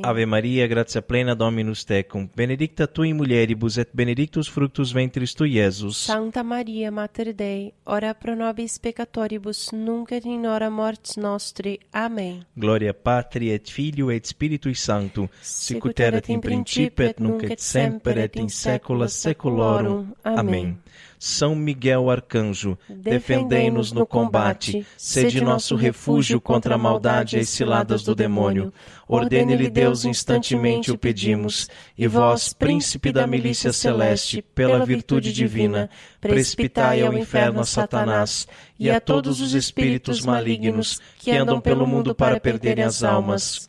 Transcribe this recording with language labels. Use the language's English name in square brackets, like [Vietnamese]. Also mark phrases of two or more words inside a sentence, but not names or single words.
[Latin] Ave Maria, gratia plena Dominus tecum, benedicta tu in mulieribus, et benedictus fructus ventris tui, Iesus. Santa Maria, Mater Dei, ora pro nobis peccatoribus, nunc et in hora mortis nostri. Amém. Gloria Patri et Filio et Spiritui Sancto, sicut erat in principio et nunc et semper et in saecula saeculorum. Amém. [Portuguese] São Miguel Arcanjo, defendei-nos no combate, sede nosso refúgio contra a maldade e as ciladas do demônio. Ordene-lhe Deus instantemente o pedimos, e vós, príncipe da milícia celeste, pela virtude divina, precipitai ao inferno a Satanás e a todos os espíritos malignos que andam pelo mundo para perderem as almas.